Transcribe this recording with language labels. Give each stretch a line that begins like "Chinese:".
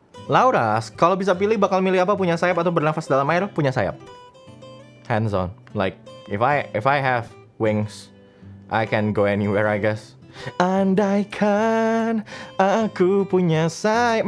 Indonesian: Laura, kalau bisa pilih bakal milih apa? Punya sayap atau bernafas dalam air? Punya sayap.
English: Hands on. Like if I have wings, I can go anywhere, I guess.
Indonesian: Andaikan aku punya sayap.